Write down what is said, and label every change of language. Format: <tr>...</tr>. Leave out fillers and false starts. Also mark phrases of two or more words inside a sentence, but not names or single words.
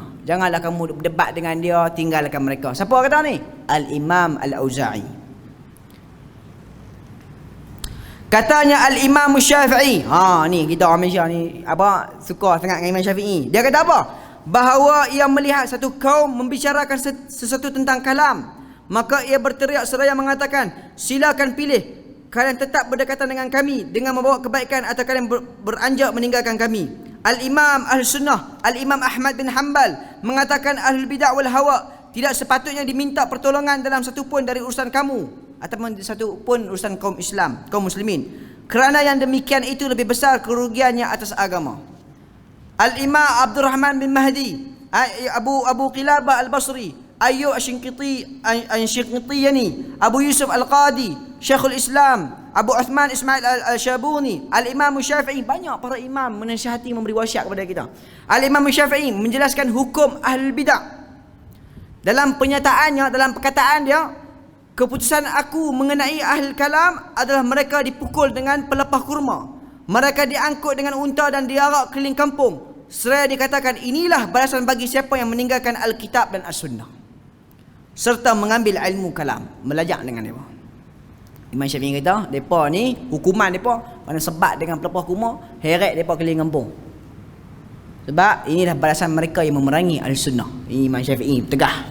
<ms>Janganlah kamu berdebat dengan dia, tinggalkan mereka. Siapa kata ni? Al-Imam Al-Auza'i. Katanya Al-Imam Syafi'i. Ni kita orang Malaysia ni suka sangat dengan Imam Syafi'i. Dia kata apa?</ms> <id>Bahawa ia melihat satu kaum membicarakan sesuatu tentang kalam, maka ia berteriak seraya mengatakan, silakan pilih, kalian tetap berdekatan dengan kami dengan membawa kebaikan atau kalian beranjak meninggalkan kami.</id> <ms>Al-Imam Ahl-Sunnah, Al-Imam Ahmad bin Hanbal mengatakan</ms> <ar>أهل البدعة والهوى</ar> <ms>tidak sepatutnya diminta pertolongan dalam satu pun dari urusan kamu ataupun satu pun urusan kaum Islam, kaum muslimin, kerana yang demikian itu lebih besar kerugiannya atas agama. Al-Imam Abdul Rahman bin Mahdi, Abu Qilabah Al-Basri, Ayyub Asy-Shinqitiyani, Abu Yusuf Al-Qadi, Syekhul Islam, Abu Uthman Ismail Al-Syabuni, Al-Imam Syafi'i. Banyak para imam menasihati, memberi wasiat kepada kita. Al-Imam Syafi'i menjelaskan hukum</ms> <ar>أهل البدعة.</ar> <id>Dalam pernyataannya, dalam perkataan dia, keputusan aku mengenai ahli kalam adalah mereka dipukul dengan pelepah kurma, mereka diangkut dengan unta dan diarak keliling kampung. Seraya dikatakan, inilah balasan bagi siapa yang meninggalkan Alkitab dan As-Sunnah serta mengambil ilmu kalam, belajar dengan mereka.</id> <ms>Imam Syafi'i kata, mereka ni hukuman mereka mana sebat dengan pelepah kurma, heret mereka keliling kampung. Sebab inilah balasan mereka yang memerangi Al-Sunnah. Imam Syafi'i tegah.</ms>